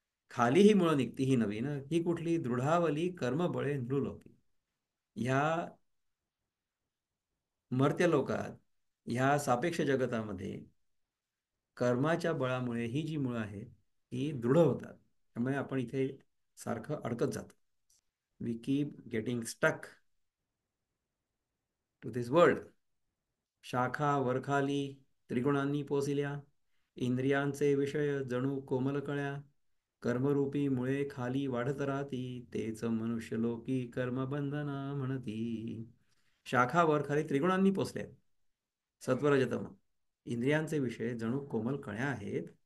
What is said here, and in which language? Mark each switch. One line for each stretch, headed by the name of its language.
Marathi: खाली ही मुळं निघती ही नवीन, ही कुठली? दृढावली कर्म बळे नृलोकी. ह्या मर्त्य लोकात, ह्या सापेक्ष जगतामध्ये कर्माच्या बळामुळे ही जी मुळं आहेत ही दृढ होतात. त्यामुळे आपण इथे सारखं अडकत जातो.
English: We keep getting stuck to this world.
Marathi: शाखा वरखाली त्रिगुणांनी पोसिल्या, इंद्रियांचे विषय जणू कोमल कळ्या, कर्मरूपी मुळे खाली वाढत राहती, तेच मनुष्य लोकी कर्मबंधना म्हणती. शाखावर खाली त्रिगुणांनी पोचले आहेत. सत्वरजतम इंद्रियांचे विषय जणू कोमल कळ्या आहेत.